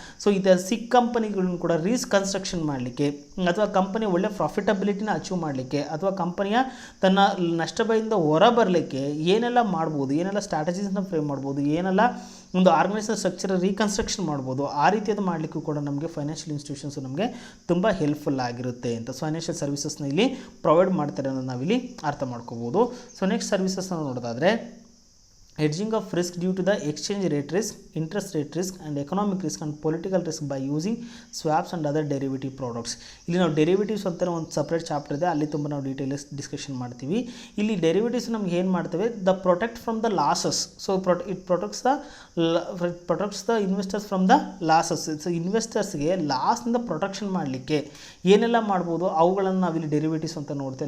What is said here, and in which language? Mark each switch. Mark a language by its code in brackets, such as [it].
[kn] So ಇದರ ಸಿಕ್ ಕಂಪನಿಗಳನ್ನ ಕೂಡ reconstruction ಮಾಡಲಿಕ್ಕೆ ಅಥವಾ ಕಂಪನಿ ಒಳ್ಳೆ ಪ್ರಾಫಿಟಬಿಲಿಟಿನ ಅಚೀವ್ ಮಾಡಲಿಕ್ಕೆ ಅಥವಾ ಕಂಪನಿಯ ತನ್ನ ನಷ್ಟ ಭಯದಿಂದ ಹೊರ ಬರಲಿಕ್ಕೆ ಏನೆಲ್ಲ ಮಾಡ್ಬೋದು, ಏನೆಲ್ಲ ಸ್ಟ್ರಾಟಜೀಸ್ನ ಫ್ರೇಮ್ ಮಾಡ್ಬೋದು, ಏನೆಲ್ಲ ಒಂದು ಆರ್ಗನೈಸೇಷನ್ ಸ್ಟ್ರಕ್ಚರ್ ರೀಕನ್ಸ್ಟ್ರಕ್ಷನ್ ಮಾಡ್ಬೋದು, ಆ ರೀತಿಯಾದ ಮಾಡಲಿಕ್ಕೂ ಕೂಡ ನಮಗೆ ಫೈನಾನ್ಷಿಯಲ್ ಇನ್ಸ್ಟಿಟ್ಯೂಷನ್ಸು ನಮಗೆ ತುಂಬ ಹೆಲ್ಪ್ಫುಲ್ ಆಗಿರುತ್ತೆ ಅಂತ ಫೈನಾನ್ಷಿಯಲ್ ಸರ್ವಿಸಸ್ನ ಇಲ್ಲಿ ಪ್ರೊವೈಡ್ ಮಾಡ್ತಾರೆ ಅನ್ನೋದು ನಾವಿಲ್ಲಿ ಅರ್ಥ ಮಾಡ್ಕೋಬೋದು. ಸೊ ನೆಕ್ಸ್ಟ್ ಸರ್ವಿಸಸ್ನ ನೋಡೋದಾದರೆ [en] hedging of risk due to the exchange rate risk, interest rate risk and economic risk and political risk by using swaps and other derivative products. [kn] ಇಲ್ಲಿ ನಾವು ಡೆರಿವೇಟಿವ್ಸ್ ಅಂತ ಒಂದು ಸಪ್ರೇಟ್ ಚಾಪ್ಟರ್ ಇದೆ, ಅಲ್ಲಿ ತುಂಬ ನಾವು ಡೀಟೇಲ್ಸ್ ಡಿಸ್ಕಷನ್ ಮಾಡ್ತೀವಿ. ಇಲ್ಲಿ ಡೆರಿವೇಟಿವ್ಸ್ ನಮ್ಗೆ ಏನು ಮಾಡ್ತವೆ, [en] The protect from the losses. So it protects the investors from the losses. [kn] So ಇನ್ವೆಸ್ಟರ್ಸ್ಗೆ ಲಾಸ್ನಿಂದ protection ಮಾಡಲಿಕ್ಕೆ ಏನೆಲ್ಲ ಮಾಡ್ಬೋದು ಅವುಗಳನ್ನು ನಾವಿಲ್ಲಿ ಡೆರಿವೇಟಿವ್ಸ್ ಅಂತ ನೋಡ್ತೇವೆ.